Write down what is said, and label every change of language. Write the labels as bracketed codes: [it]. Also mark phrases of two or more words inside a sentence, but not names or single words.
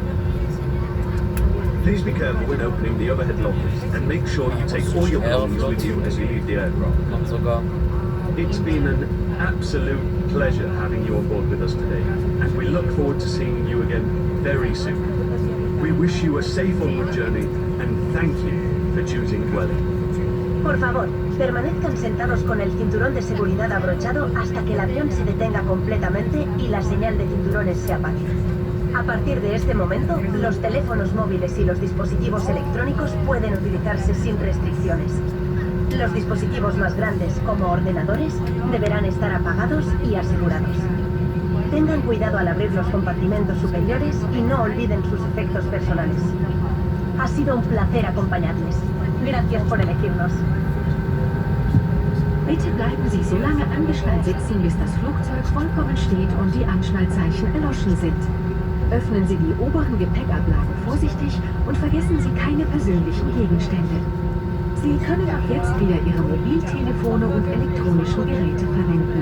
[en] Please be careful when opening the overhead lockers and make sure you take all your belongings with you as you leave the aircraft. It's been an absolute pleasure having you on board with us today, and we look forward to seeing you again very soon. We wish you a safe onward journey and thank you for choosing Welling. [es] Por favor, permanezcan sentados con el cinturón de seguridad abrochado hasta que el avión se detenga completamente y la señal de cinturones se apague. A partir de este momento, los teléfonos móviles y los dispositivos electrónicos pueden utilizarse sin restricciones. Los dispositivos más grandes, como ordenadores, deberán estar apagados y asegurados. Tengan cuidado al abrir los compartimentos superiores y no olviden sus efectos personales. Ha sido un placer acompañarles. Gracias por elegirnos. [de] Bitte bleiben Sie so lange angeschnallt sitzen, bis das Flugzeug vollkommen steht und die Anschnallzeichen erloschen sind. Öffnen Sie die oberen Gepäckablagen vorsichtig und vergessen Sie keine persönlichen Gegenstände. Sie können ab jetzt wieder Ihre Mobiltelefone und elektronischen Geräte verwenden.